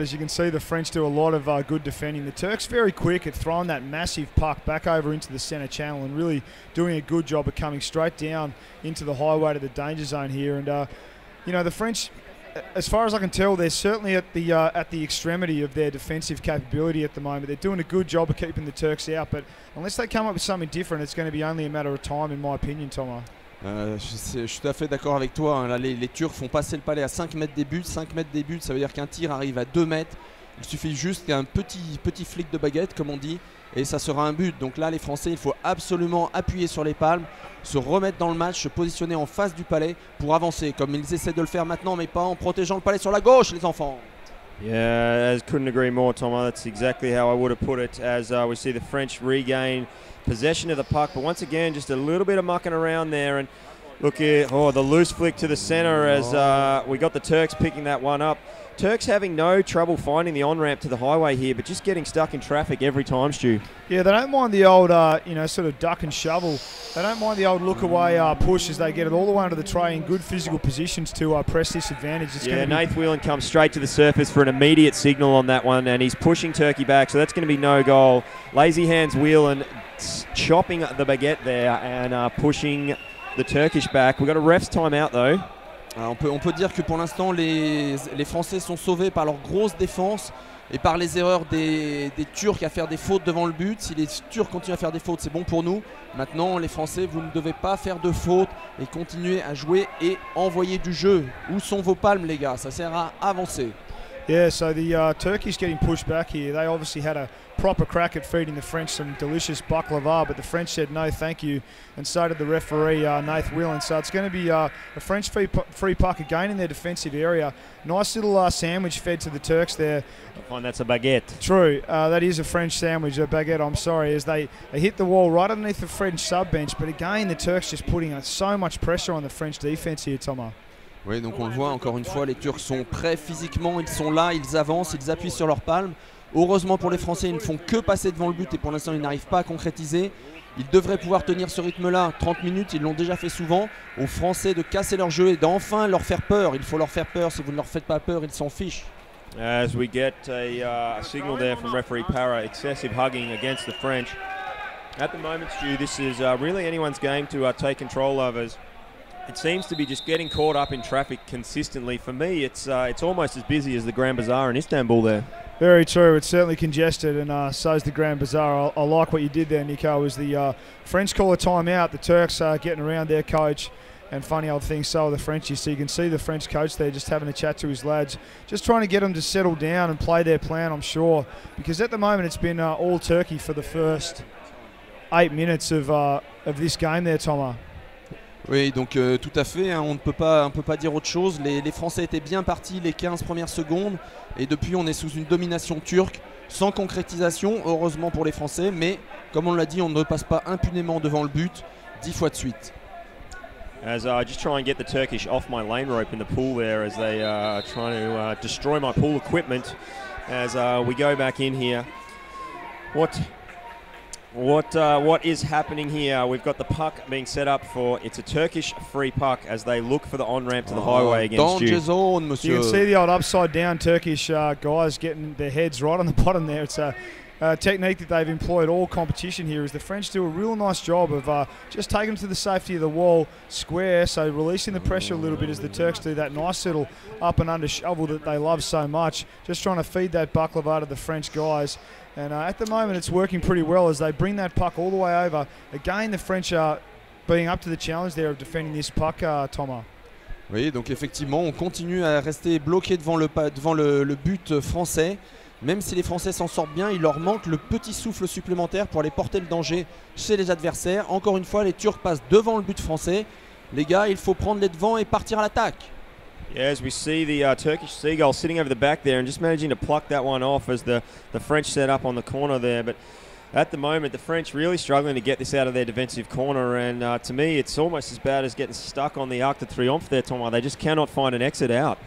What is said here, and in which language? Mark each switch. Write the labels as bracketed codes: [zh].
[en] As you can see, the French do a lot of good defending. The Turks very quick at throwing that massive puck back over into the centre channel and really doing a good job of coming straight down into the highway to the danger zone here. And the French, as far as I can tell, they're certainly at the extremity of their defensive capability at the moment. They're doing a good job of keeping the Turks out, but unless they come up with something different, it's going to be only a matter of time, in my opinion, Thomas. [fr] Je suis tout à fait d'accord avec toi, hein. Là, les Turcs font passer le palais à 5 mètres des buts. 5 mètres des buts, ça veut dire qu'un tir arrive à 2 mètres. Il suffit juste qu'un petit flic de baguette, comme on dit, et ça sera un but. Donc là, les Français, il faut absolument appuyer sur les palmes, se remettre dans le match, se positionner en face du palais pour avancer, comme ils essaient de le faire maintenant, mais pas en protégeant le palais sur la gauche, les enfants. [en] Yeah, I couldn't agree more, Thomas. That's exactly how I would have put it, as we see the French regain possession of the puck. But once again, just a little bit of mucking around there. And look here, the loose flick to the centre as we got the Turks picking that one up. Turks having no trouble finding the on-ramp to the highway here, but just getting stuck in traffic every time, Stu. Yeah, they don't mind the old, sort of duck and shovel. They don't mind the old look-away push as they get it all the way onto the tray in good physical positions to press this advantage. Nath Whelan comes straight to the surface for an immediate signal on that one, and he's pushing Turkey back, so that's going to be no goal. Lazy hands Whelan chopping the baguette there and pushing the Turkish back. We've got a ref's timeout, though. [fr] On peut dire que pour l'instant les Français sont sauvés par leur grosse défense et par les erreurs des Turcs à faire des fautes devant le but. Si les Turcs continuent à faire des fautes, c'est bon pour nous. Maintenant, les Français, vous ne devez pas faire de fautes et continuer à jouer et envoyer du jeu. Où sont vos palmes, les gars? Ça sert à avancer. [en] Yeah, so the Turkey's getting pushed back here. They obviously had a proper crack at feeding the French some delicious baklava, but the French said no thank you, and so did the referee, Nath Whelan. So it's going to be a French free puck again in their defensive area. Nice little sandwich fed to the Turks there. I find that's a baguette. True, that is a French sandwich, a baguette, I'm sorry, as they hit the wall right underneath the French sub-bench. But again, the Turks just putting so much pressure on the French defense here, Thomas. [fr] Oui, donc on le voit encore une fois, les Turcs sont prêts physiquement, ils sont là, ils avancent, ils appuient sur leurs palmes. Heureusement pour les Français, ils ne font que passer devant le but et pour l'instant ils n'arrivent pas à concrétiser. Ils devraient pouvoir tenir ce rythme-là, 30 minutes, ils l'ont déjà fait souvent. Aux Français de casser leur jeu et d'enfin leur faire peur. Il faut leur faire peur, si vous ne leur faites pas peur, ils s'en fichent. [en] As we get a signal there from referee Para, excessive hugging against the French. At the moment, Stu, this is really anyone's game to take control of, as it seems to be just getting caught up in traffic consistently. For me, it's almost as busy as the Grand Bazaar in Istanbul there. Very true. It's certainly congested, and so's the Grand Bazaar. I like what you did there, Nico. As the French call a timeout, the Turks are getting around their coach, and funny old thing, so are the Frenchies. So you can see the French coach there just having a chat to his lads, just trying to get them to settle down and play their plan, I'm sure, because at the moment it's been all Turkey for the first 8 minutes of this game there, Thomas. [fr] Oui, donc tout à fait, hein, on ne peut pas dire autre chose. Les Français étaient bien partis les 15 premières secondes et depuis on est sous une domination turque sans concrétisation, heureusement pour les Français, mais comme on l'a dit, on ne passe pas impunément devant le but 10 fois de suite. [en] As I just try and get the Turkish off my lane rope in the pool there, as they are trying to destroy my pool equipment as we go back in here. What is happening here? We've got the puck being set up for, it's a Turkish free puck as they look for the on-ramp to the highway against you. [fr] Zone, monsieur. [en] You can see the old upside-down Turkish guys getting their heads right on the bottom there. It's a technique that they've employed all competition here, as the French do a real nice job of just taking them to the safety of the wall square, so releasing the pressure a little bit as the Turks do that nice little up and under shovel that they love so much, just trying to feed that baklava to the French guys. And at the moment it's working pretty well as they bring that puck all the way over. Again, the French are being up to the challenge there of defending this puck, Thomas. [fr] Oui, donc effectivement, on continue à rester bloqué devant le but français. Même si les Français s'en sortent bien, il leur manque le petit souffle supplémentaire pour aller porter le danger chez les adversaires. Encore une fois, les Turcs passent devant le but français. Les gars, il faut prendre les devants et partir à l'attaque. [en] Yeah, as we see the Turkish Seagull sitting over the back there and just managing to pluck that one off as the French set up on the corner there. But at the moment, the French really struggling to get this out of their defensive corner. And to me, it's almost as bad as getting stuck on the Arc de Triomphe there, Thomas. They just cannot find an exit out.